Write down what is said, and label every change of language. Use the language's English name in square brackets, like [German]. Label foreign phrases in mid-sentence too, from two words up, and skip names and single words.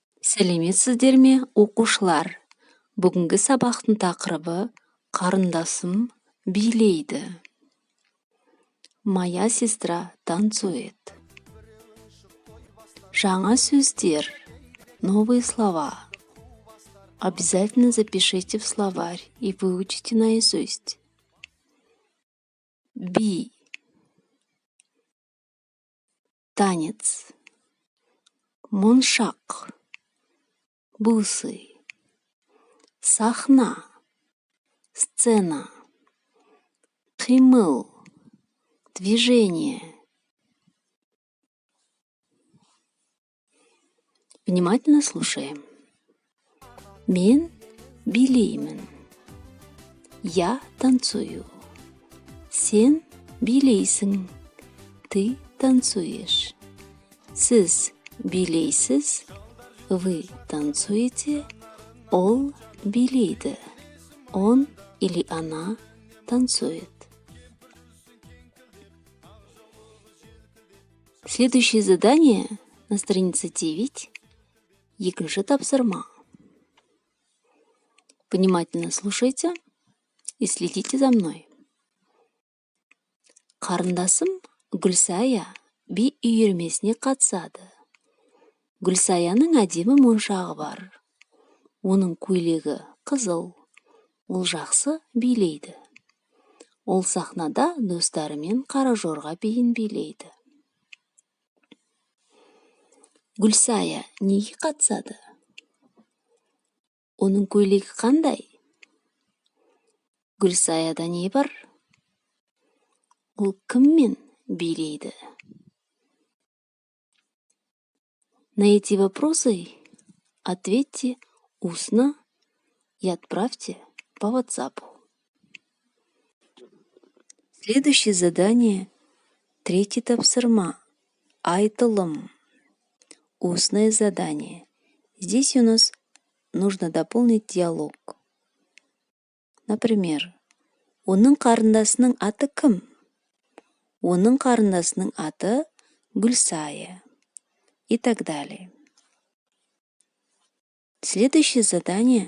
[Kazakh] Сәлеметсіздер ме, оқушылар? Бүгінгі сабақтың тақырыбы «Қарындасым билейді». [Russian] Моя сестра танцует. [Kazakh] Жаңа сөздер, [Russian] новые слова. Обязательно запишите в словарь и выучите наизусть. [Kazakh] Би. Танец. Моншақ. Бусы. Сахна. Сцена. Қимыл. [Russian] Движение. Внимательно слушаем. [Kazakh] Мен билеймін. [Russian] Я танцую. [Kazakh] Сен билейсің. [Russian] Ты танцуешь. [Kazakh] Сіз билейсіз. [Russian] Вы танцуете. [Kazakh] Ол билейді. [Russian] Он или она танцует. Следующее задание на странице 9. [Kazakh] Екінші тапсырма. [Russian] Внимательно слушайте и следите за мной. [Kazakh] Қарындасым Гүлсая би үйірмесіне қатысады. Гүлсаяның әдемі моншағы бар. Оның көйлегі қызыл. Ол жақсы билейді. Ол сахнада достарымен қара жорға биін билейді. Гүлсая неге қатысады? Оның көйлегі қандай? Гүлсаяда не бар? Ол кіммен билейді? [Russian] На эти вопросы ответьте устно и отправьте по WhatsApp. Следующее задание. [Kazakh] 3 тапсырма. Айтылым. [Russian] Устное задание. Здесь у нас нужно дополнить диалог. Например, [Kazakh] оның қарындасының аты кім? Оның қарындасының аты Гүлсая. [Russian] И так далее. Следующее задание.